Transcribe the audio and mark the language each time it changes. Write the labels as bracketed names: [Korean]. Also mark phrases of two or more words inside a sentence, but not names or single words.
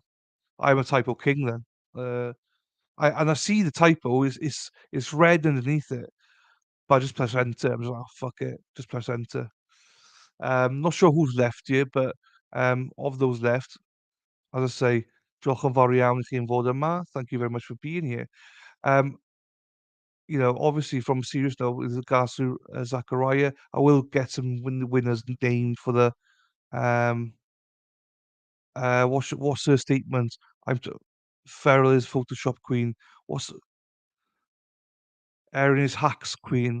[English] I'm a typo king then. I see the typo is red underneath it, but I just press enter. I'm just like, oh, fuck it, just press enter. Not sure who's left here, but of those left, as I say, [Welsh] diolch yn fawr iawn I chi am fod yma. [English] Thank you very much for being here. Um, obviously from a serious note, with regards to Zachariah, I will get some winners named for the what's her statement? I'm t- Feral is Photoshop queen. What's Erin is hacks queen?